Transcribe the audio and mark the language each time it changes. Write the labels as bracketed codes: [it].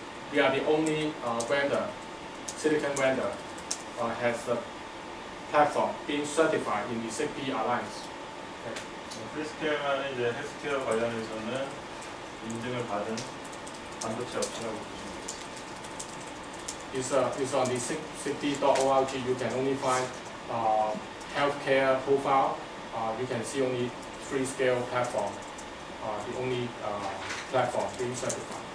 [en] We are the only silicon vendor has a platform being certified in the Zigbee Alliance. [ko] 프리스케어만은 이제 헬스케어 관련해서는 인증을 받은 반도체 업체라고 보시면 되겠습니다. [en] It's on the zigbee.org. You can only find healthcare profile. You can see only Freescale platform, the only platform being certified.